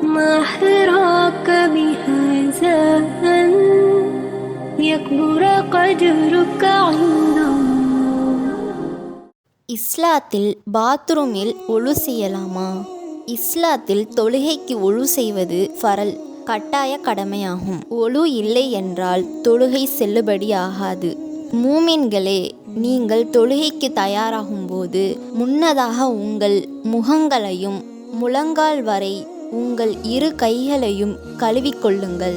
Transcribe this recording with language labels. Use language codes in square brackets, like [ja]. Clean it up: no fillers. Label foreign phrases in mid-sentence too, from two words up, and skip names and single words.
[ar] ما حراك بهذا أن يكبر قدرك عند الله. [ta] இஸ்லாத்தில் பாத்ரூமில் ஒழு செய்யலாமா? இஸ்லாத்தில் தொழுகைக்கு ஒழு செய்வது ஃபரல், கட்டாய கடமையாகும். ஒழு இல்லை என்றால் தொழுகை செல்லுபடி ஆகாது. மூமின்களே, நீங்கள் தொழுகைக்கு தயாராகும்போது முன்னதாக உங்கள் முகங்களையும் முழங்கால் வரை உங்கள் இரு கைகளையும் கழுவிக்கொள்ளுங்கள்.